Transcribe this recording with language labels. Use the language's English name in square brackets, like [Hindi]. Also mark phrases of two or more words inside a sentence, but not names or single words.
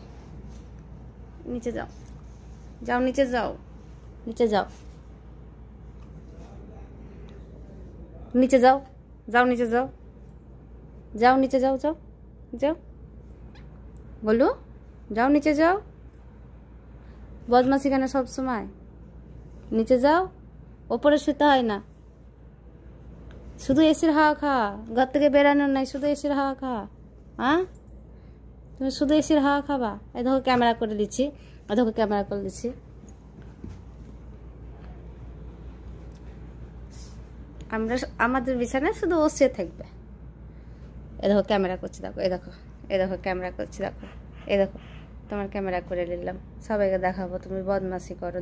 [Hindi] नीचे जाओ, जाओ नीचे जाओ, नीचे जाओ, नीचे जाओ, जाओ नीचे जाओ, जाओ नीचे जाओ, जाओ जाओ, बोलो जाओ नीचे जाओ। [Bangla] বদমাশি কেন সব সময়? [Hindi] नीचे जाओ, [Bangla] ওপরে শুতে হয় না, শুধু এসির হাওয়া খাবা, ঘর থেকে বেরানো নাই, শুধু এসির হাওয়া খাবা। हाँ তুমি শুধু এসির হাওয়া খাবা? এই দেখো ক্যামেরা করে দিচ্ছি, এই দেখো ক্যামেরা করে দিচ্ছি। আমরা আমাদের বিছানায় শুধু ও শুয়ে থাকবে। এই দেখো ক্যামেরা করছি, দেখো এই দেখো, এই দেখো ক্যামেরা করছি, দেখো এই দেখো, তোমার ক্যামেরা করে নিলাম, সবাইকে দেখাবো তুমি বদমাশি করো।